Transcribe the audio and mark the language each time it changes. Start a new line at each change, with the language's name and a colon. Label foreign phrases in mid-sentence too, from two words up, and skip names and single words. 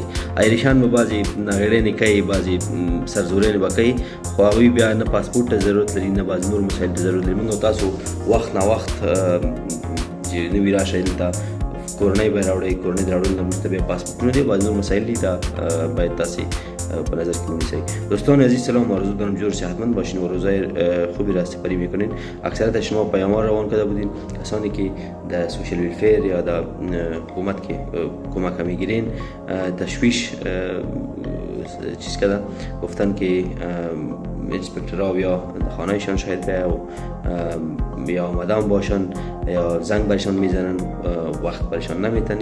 Pashto: آیریشان به بعضې ناغېړۍ کوي، بعضې سرزورۍ به کوي، خو هغوی بیا نه پاسپورټ ته ضرورت لري نه بعضې نور مسایل ته ضرورت لري. موږ او تاسو وخت نا وخت چې نوي راشئ دلته کورنۍ به یې راوړئ، کورنۍ د راوړلو نه وروسته بیا پاسپورټونه دي، بعضې نور مسایل دي، دا باید تاسې په نظر کې ونیسئ.
Persian: دوستان عزیز سلام، آرزو دارم جور صحتمند باشین و روزای خوبی را سپری میکنین. اکثریت شما پیام‌ها روان کرده بودین، کسانی که در
English: social welfare
Persian: یا در حکومت که کمک میگیرین تشویش چیز کردن، گفتن که انسپکترها یا خانهشان شاید یا آمدن باشن یا زنگ برشان میزنن، وقت برشان نمیتن.